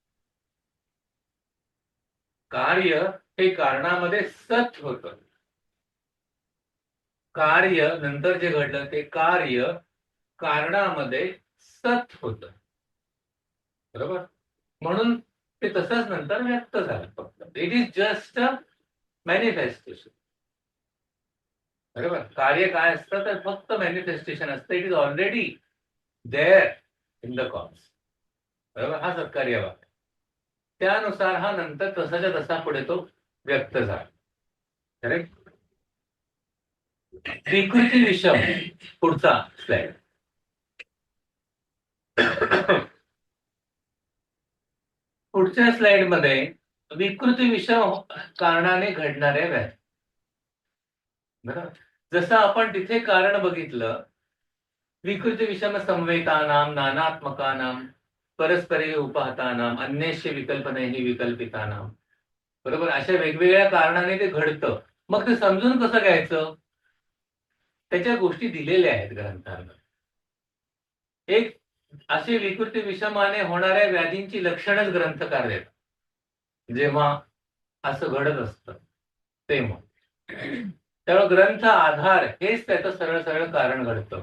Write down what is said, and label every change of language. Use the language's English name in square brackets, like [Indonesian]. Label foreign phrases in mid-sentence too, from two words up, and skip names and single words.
[Marathi] कार्य हे कारणामध्ये सत होतं. कार्य नंतर जे घडलं ते कार्य कारणामध्ये सत होतं. बरोबर. म्हणून ते तसंच नंतर व्यक्त झालं. [English] फक्त it is just a manifestation. [Marathi] बरोबर. कार्य काय असतं तर फक्त मॅनिफेस्टेशन असतं. [English] it is already there in the cause. [Marathi] बरोबर. हा सत्कार्य भाग. त्यानुसार हा नंतर तसाच्या तसा पुढे तो व्यक्त झाला. करेक्ट. विकृती विषम. पुढचा स्लाइड. पुढच्या स्लाइडमध्ये विकृती विषम कारणाने घडणाऱ्या व्याधी. बरोबर. जसं आपण तिथे कारण बघितलं, [Sanskrit] विकृती विषम संवेतानाम नानात्मकानाम परस्परे उपहतानाम अन्यस्य विकल्पनेहि विकल्पितानाम. [Marathi] बरोबर. अशा वेगवेगळ्या कारणाने ते घडतं. मग ते समजून कसं घ्यायचं? त्याच्या गोष्टी दिलेल्या आहेत ग्रंथांमध्ये. एक अशी विकृती विषमाने होणाऱ्या व्याधींची लक्षणच ग्रंथकार देतात. जेव्हा असं घडत असतं तेव्हा त्यामुळे ग्रंथ आधार हेच त्याचं सरळ सरळ कारण घडतं.